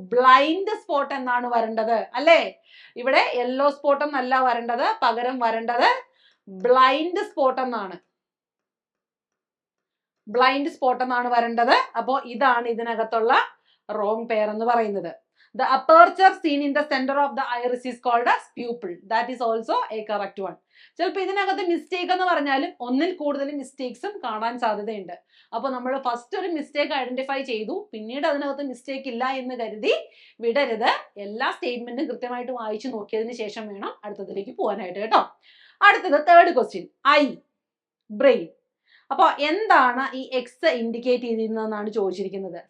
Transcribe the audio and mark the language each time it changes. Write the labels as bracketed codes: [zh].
[ml] Blind spot എന്നാണ് വരേണ്ടത് അല്ലേ? ഇവിടെ യെല്ലോ സ്പോട്ട് എന്നല്ല വരേണ്ടത്, പകരം വരേണ്ടത് ബ്ലൈൻഡ് സ്പോട്ട് എന്നാണ്. ബ്ലൈൻഡ് സ്പോട്ട് എന്നാണ് വരേണ്ടത്. അപ്പോ ഇതാണ് ഇതിനകത്തുള്ള റോങ് പെയർ എന്ന് പറയുന്നത്. [en] The aperture seen in the center of the iris is called as pupil. That is also a correct one. [ml] ചിലപ്പോൾ ഇതിനകത്ത് മിസ്റ്റേക്ക് എന്ന് പറഞ്ഞാലും ഒന്നിൽ കൂടുതൽ മിസ്റ്റേക്സും കാണാൻ സാധ്യതയുണ്ട്. അപ്പൊ നമ്മൾ ഫസ്റ്റ് ഒരു മിസ്റ്റേക്ക് ഐഡന്റിഫൈ ചെയ്തു, പിന്നീട് അതിനകത്ത് മിസ്റ്റേക്ക് ഇല്ല എന്ന് കരുതി വിടരുത്. എല്ലാ സ്റ്റേറ്റ്മെന്റും കൃത്യമായിട്ട് വായിച്ചു നോക്കിയതിന് ശേഷം വേണം അടുത്തതിലേക്ക് പോകാനായിട്ട് കേട്ടോ. അടുത്തത് തേർഡ് ക്വസ്റ്റ്യൻ, ഐ ബ്രെയിൻ. അപ്പൊ എന്താണ് ഈ എക്സ് ഇൻഡിക്കേറ്റ് ചെയ്തിരുന്നതെന്നാണ് ചോദിച്ചിരിക്കുന്നത്.